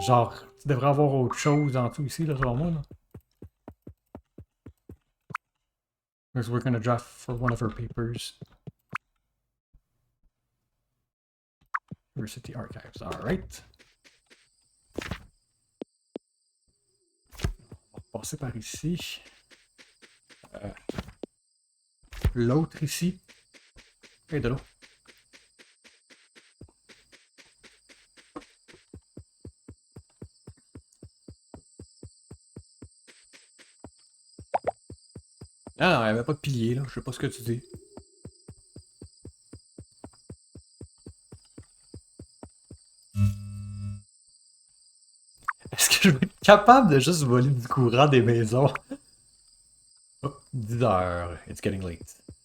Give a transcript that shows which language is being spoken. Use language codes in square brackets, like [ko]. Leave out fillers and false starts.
[fr] Genre, tu devrais avoir autre chose en dessous ici, là, selon moi, là. [en] Because we're gonna draft for one of her papers. University Archives, alright. [fr] On va passer par ici. L'autre ici. Et de l'eau. Ah non, il n'y avait pas de pilier là, je sais pas ce que tu dis. Est-ce que je vais être capable de juste voler du courant des maisons? [en] Oh, [fr] 10 heures, [en] it's getting late.